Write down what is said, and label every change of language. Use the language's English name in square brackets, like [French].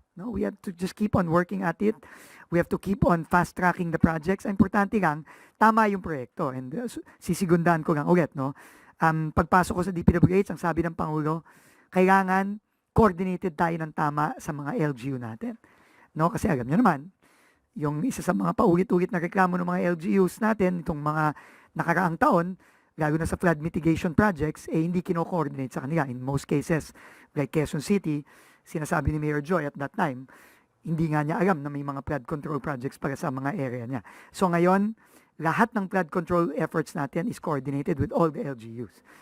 [English] No, we have to just keep on working at it. We have to keep on fast-tracking the projects. [Filipino] Ang importante lang, tama yung proyekto. And sisigundahan ko lang ulit, no? Pagpasok ko sa DPWH, ang sabi ng Pangulo, kailangan coordinated tayo ng tama sa mga LGU natin. No, kasi alam niyo naman, yung isa sa mga paulit-ulit na reklamo ng mga LGUs natin itong mga nakaraang taon, lalo na sa flood mitigation projects, hindi kino-coordinate sa kanila. [English] In most cases, like Quezon City, [Filipino] sinasabi ni Mayor Joy at that time, hindi nga niya alam na may mga flood control projects para sa mga area niya. So ngayon, lahat ng flood control efforts natin [English] is coordinated with all the LGUs.